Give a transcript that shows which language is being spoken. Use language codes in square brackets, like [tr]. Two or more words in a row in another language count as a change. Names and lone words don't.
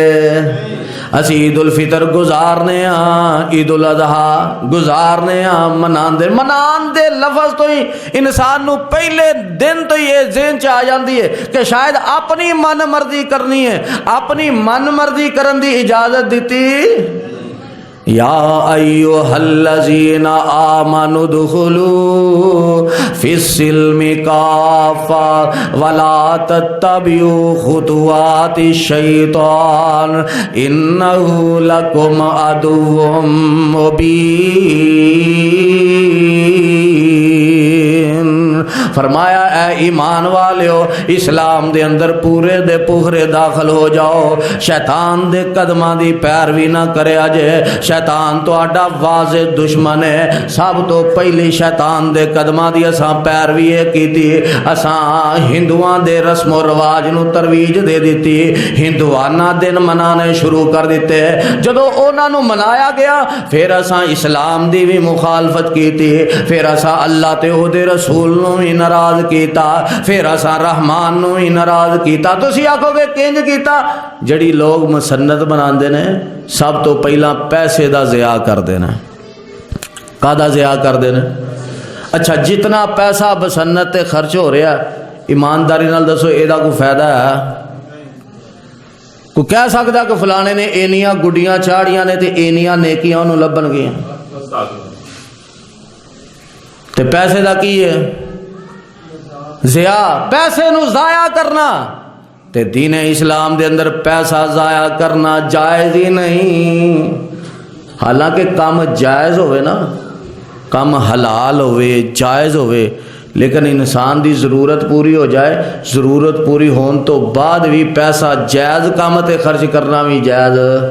[pa] اسی عید الفطر گزارنے ہاں، عید الاضحیٰ گزارنے ہاں، مناندے لفظ تو ہی انسان نو پہلے دن تو یہ ذہن چ آ جاندی ہے کہ شاید اپنی من مرضی کرنی ہے، اپنی من مرضی کرن دی اجازت دیتی۔ [ar] یا ایھا الذین آمنوا ادخلوا فی السلم کافۃ ولا تتبعوا خطوات الشیطان انہ لکم عدو مبین۔ [pa] فرمایا اے ایمان والیو اسلام دے اندر پورے دے پورے داخل ہو جاؤ، شیطان دے قدماں دی پیروی نہ کریا جے، شیطان تہاڈا واضح دشمن ہے۔ سب تو پہلی شیطان دے قدماں دی اساں پیروی کیتی، اساں ہندوؤں دے رسم و رواج نو ترویج دے دیتی، ہندوانہ دن منانے شروع کر دیتے، جدو انہاں نو منایا گیا پھر اساں اسلام دی بھی مخالفت کیتی، پھر اساں اللہ تے او دے رسول نو بھی ناراض کیتا، پھر اساں رحمان نو بھی ناراض کیتا۔ تسی آکھو گے کنج کیتا؟ جڑی لوگ مسنت بناندے نے سب تو پہلا پیسے دا ضیاع کر دینا۔ کادا ضیاع کر دینا؟ اچھا جتنا پیسہ بسنت تے خرچ ہو رہا ہے ایمانداری نال دسو اے دا کوئی فائدہ ہے؟ کوئی کہہ سکتا کہ فلانے نے اینیاں گڈیاں چاڑیاں نے تے اینیاں نیکیاں انہوں لبن گیاں؟ تے پیسے دا کی ہے؟ ضیاع، پیسے نو ضائع کرنا۔ تے دین اسلام دے اندر پیسہ ضائع کرنا جائز ہی نہیں، حالانکہ کام جائز ہوئے نا، کام حلال ہوئے جائز ہوئے، لیکن انسان دی ضرورت پوری ہو جائے، ضرورت پوری ہون تو بعد بھی پیسہ جائز کام تے خرچ کرنا بھی جائز۔